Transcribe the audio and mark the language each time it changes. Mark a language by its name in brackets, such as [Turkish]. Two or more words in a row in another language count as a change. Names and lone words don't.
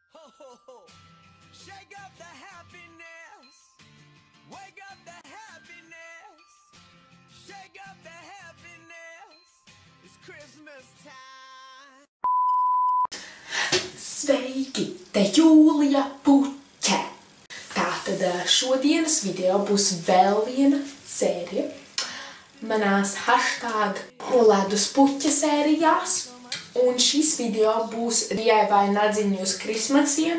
[English] Shake up the happiness. Wake up the happiness. Shake up the happiness. It's Christmas time. [Latvian] Sveiki, te Jūlija Puķe. Tātad šodienas video būs vēl viena sērija manās #ledus puķa sērijās. Un šis video būs DIY nadziņu uz Krismasiem.